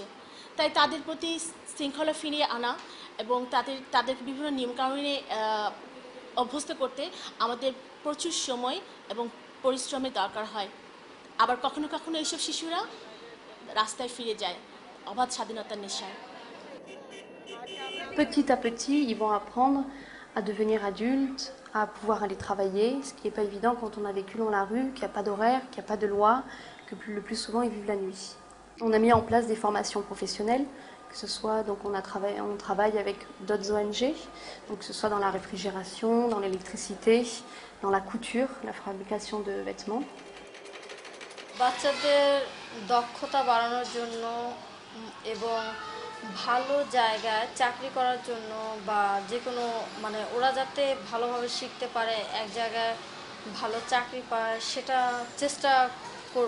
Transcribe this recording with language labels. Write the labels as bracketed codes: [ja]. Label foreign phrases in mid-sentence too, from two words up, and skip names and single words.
[bn] তাই তাদের প্রতি শৃঙ্খলা ফিরিয়ে আনা এবং তাদেরকে বিভিন্ন নিয়মকানুনে অভ্যস্ত করতে আমাদের প্রচুর সময় এবং পরিশ্রমের দরকার হয়। আবার কখনো কখনো এইসব শিশুরা রাস্তায় ফিরে যায় অবাধ স্বাধীনতার নেশায়। [fr] Petit à petit, ils vont apprendre à devenir adultes, à pouvoir aller travailler, ce qui n'est pas évident quand on a vécu dans la rue, qu'il n'y a pas d'horaire, qu'il n'y a pas de loi, que le plus souvent ils vivent la nuit. On a mis en place des formations professionnelles, que ce soit, donc on travaille avec d'autres ONG, donc que ce soit dans la réfrigération, dans l'électricité, dans la couture, la fabrication de vêtements. [bn] বাচ্চাদের দক্ষতা বাড়ানোর জন্য এবং ভালো জায়গায় চাকরি করার জন্য বা যে কোনো মানে ওরা যাতে ভালোভাবে শিখতে পারে, এক জায়গায় ভালো চাকরি পায় সেটা চেষ্টা করব।